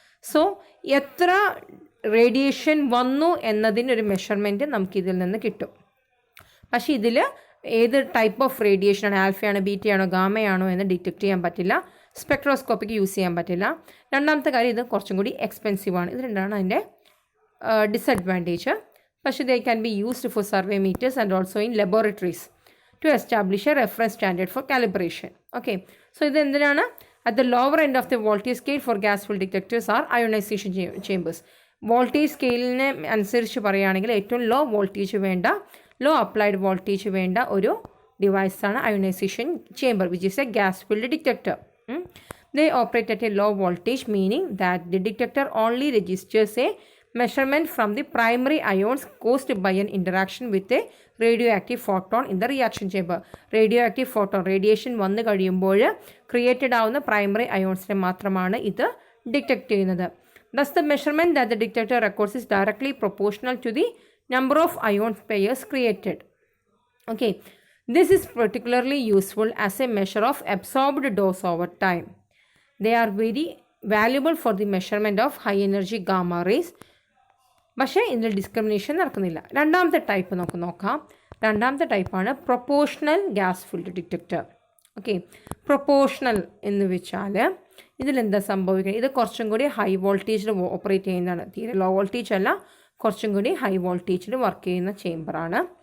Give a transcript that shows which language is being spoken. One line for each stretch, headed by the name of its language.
Malayalam: So എത്ര radiation വന്നു എന്നതിനൊരു measurement നമുക്കിതിൽ നിന്ന് കിട്ടും. പക്ഷേ ഇതിൽ ഏത് ടൈപ്പ് ഓഫ് റേഡിയേഷനാണ്, ആൽഫയാണോ ബീറ്റയാണോ ഗാമയാണോ എന്ന് ഡിറ്റക്ട് ചെയ്യാൻ പറ്റില്ല. സ്പെക്ട്രോസ്കോപ്പിക്ക് യൂസ് ചെയ്യാൻ പറ്റില്ല. രണ്ടാമത്തെ കാര്യം, ഇത് കുറച്ചും കൂടി എക്സ്പെൻസീവാണ്. ഇത് രണ്ടാണ് അതിൻ്റെ ഡിസഡ്വാൻറ്റേജ്.
English: പക്ഷേ they can be used for survey meters and also in laboratories to establish a reference standard for calibration.
Malayalam: Okay, so ഇത് എന്തിനാണ്?
English: At the lower end of the voltage scale for gas field detectors are ionization chambers.
Malayalam: Voltage സ്കെയിലിനെ അനുസരിച്ച് പറയുകയാണെങ്കിൽ ഏറ്റവും low voltage വേണ്ട, law applied voltage വേണ്ട ഒരു ഡിവൈസാണ് ionisation chamber,
English: which is a gas filled detector. They operate at a low voltage, meaning that the detector only registers a measurement from the primary ions caused by an interaction with a radioactive photon in the reaction chamber. Radioactive photon radiation
Malayalam: വന്നു കഴിയുമ്പോൾ created ആവുന്ന primary അയോൺസിനെ മാത്രമാണ് ഇത് detect ചെയ്യുന്നത്.
English: Thus the measurement that the detector records is directly proportional to the number of ion pairs created. Okay, this is particularly useful as a measure of absorbed dose over time. They are very valuable for the measurement of high energy gamma rays.
Malayalam: പക്ഷേ ഇതിൽ discrimination നടക്കുന്നില്ല. രണ്ടാമത്തെ type നമുക്ക് നോക്കാം. രണ്ടാമത്തെ ടൈപ്പാണ് proportional gas filled detector. Okay, proportional എന്ന് വെച്ചാൽ ഇതിലെന്താ സംഭവിക്കുന്നത്? ഇത് കുറച്ചും കൂടി ഹൈ വോൾട്ടേജിൽ ഓപ്പറേറ്റ് ചെയ്യുന്നതാണ്. തീരെ ലോ വോൾട്ടേജ് അല്ല, കുറച്ചും കൂടി ഹൈ വോൾട്ടേജിൽ വർക്ക് ചെയ്യുന്ന ചേമ്പറാണ്.